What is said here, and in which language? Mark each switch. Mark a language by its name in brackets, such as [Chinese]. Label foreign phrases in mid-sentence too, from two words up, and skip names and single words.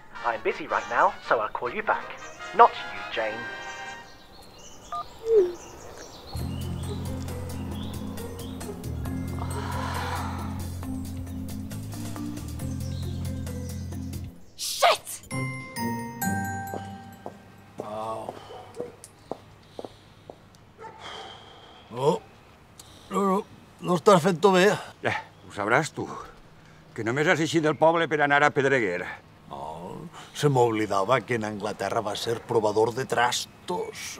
[English] I'm busy right now, so I'll call you back. Not you, Jane. Shit! [Catalan] Wow. No estàs fent-ho bé. Ho sabràs tu, que només has eixit del poble per anar a Pedreguer. Se m'oblidava que en Anglaterra va ser provador de trastos.